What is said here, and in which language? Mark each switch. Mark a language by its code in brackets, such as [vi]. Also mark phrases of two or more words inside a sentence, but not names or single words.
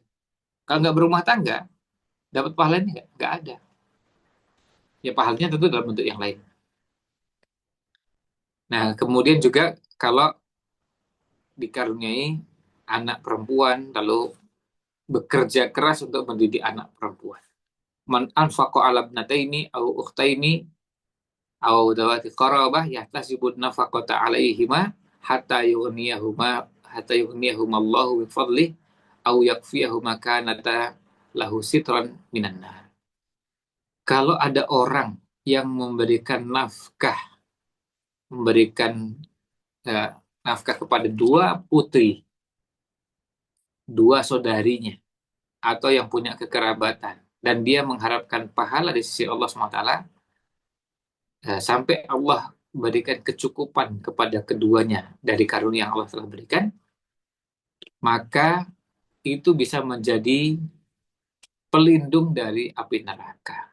[id] Kalau nggak berumah tangga, dapat pahala ini nggak ada. Ya pahalanya tentu dalam bentuk yang lain. Nah, kemudian juga kalau dikaruniai anak perempuan, lalu bekerja keras untuk mendidik anak perempuan. [ar] من أنفق على ابنتين أو أختين أو ذواتي قرابة يحتسب النفقة عليهما حتى يغنيهما الله من فضله أو يكفيهما كانتا له سترا من النار. [id] Kalau ada orang yang memberikan eh, nafkah kepada dua putri, dua saudarinya, atau yang punya kekerabatan, dan dia mengharapkan pahala di sisi Allah SWT, sampai Allah berikan kecukupan kepada keduanya dari karunia yang Allah telah berikan, maka itu bisa menjadi pelindung dari api neraka.